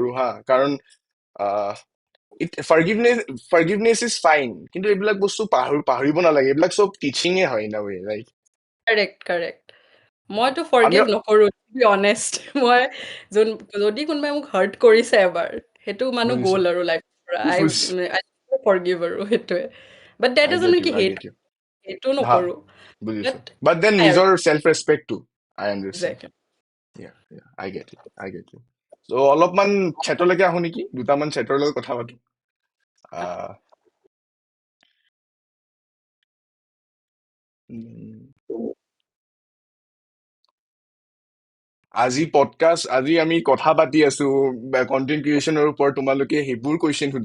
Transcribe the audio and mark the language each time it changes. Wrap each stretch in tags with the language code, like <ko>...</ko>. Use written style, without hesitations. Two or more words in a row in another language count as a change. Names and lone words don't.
<as>কৰো হা, কাৰণ</as> <en>forgiveness is fine,</en> <as>কিন্তু এইবিলাক বস্তু পাহৰিব নালাগে, এইবিলাক চব টিচিঙে হয়</as> <en>in a way, right? Correct, correct.</en> <as>মইতো আমি ফৰগিভ নকৰোঁ,</as> <en>to be honest.</en> <as>মই যোন যদি কোনোবাই মোক হাৰ্ট কৰিছে এবাৰ, সেইটো মানুহ বুজিছো গ'ল আৰু লাইফৰ পৰা। বুজিছো</as> <en>I forgive</en> <as>আৰু সেইটোৱে।</as> <en>But that আই ডাজন্ট গেট মিন ইউ</en> <as>কি</as> <en>আই হেট, get you</en> <as>সেইটো হা নকৰোঁ। বুজিছো,</as> <en>বাট But then</en> <as>নাই আৰু নিজৰ চেল্ফ ৰেচপেক্টটো</as> <en>I understand. একজেক্টলি। I get you I get you.</en> <as>চ' অলপমান চেটলৈকে আহো নেকি, দুটামান চেটৰ লগত কথা পাতো। আহ, উম, আজি আমি কথা পাতি আছো</as> <en>content creationৰ</en> <as>ওপৰত, তোমালোকে সেইবোৰ কুৱেশ্যন সোধা,</as>